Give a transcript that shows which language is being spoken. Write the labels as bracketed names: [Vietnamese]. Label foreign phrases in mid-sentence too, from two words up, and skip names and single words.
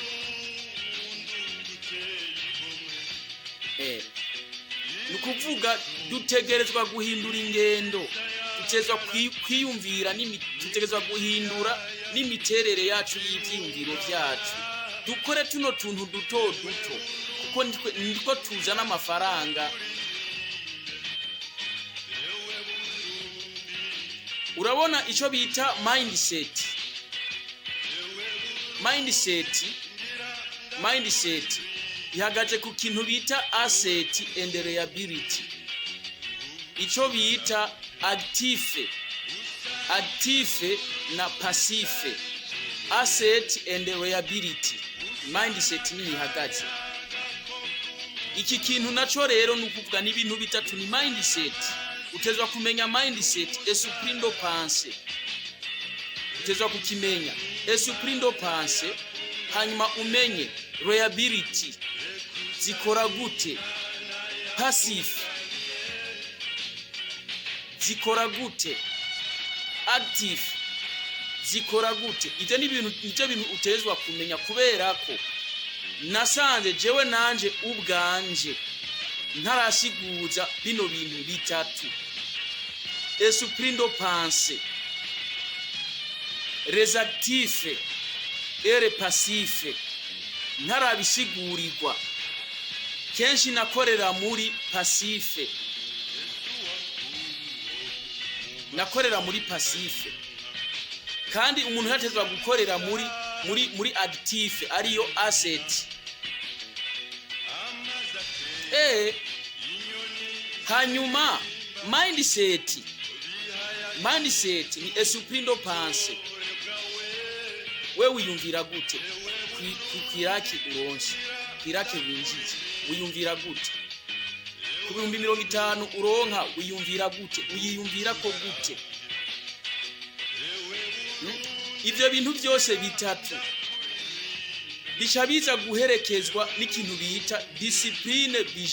[Rundi] nukuvuga dutegerezwa guhindura ingendo dutegerezwa kwiyumvira dutegerezwa guhindura n'imiterere yacu y'ivyiyumviro byacu dukore tuno tuntu duto kuko niko tuzana amafaranga urabona ico bita mindset ihagaze ku kintu bita [English] asset and liability [Rundi] ico bita active na [English] passive asset and liability mindset [Rundi] ni ihagaze iki kintu naco rero nukuvuga ni ibintu bitatu ni mindset utezwa kumenya mindset [French] esprit de pensée [Rundi] utezwa kukimenya [French] esprit de pensée [Rundi] hanyuma umenye liability zikora gute passive zikora gute active zikora gute ite ni ibintu utezwa kumenya kubera ko nasanze jewe nanje ubwanje ntarasiguza bino bintu bitatu [French] esprit de pensée les actifs et les passifs [Rundi] ntarabisigurirwa kenshi nakorera muri passive kandi umuntu yatezwa gukorera muri active ariyo asset hanyuma mindset ni [French] esprit de pensée [Rundi] wewe wiyumvira gute kwiraki uronse kwiraki winjije wiyumvira gute ku 50 uronka wiyumvira gute uyiyumvira ko gute ivyo bintu byose bitatu bishabiza guherekezwa n'ikintu bita discipline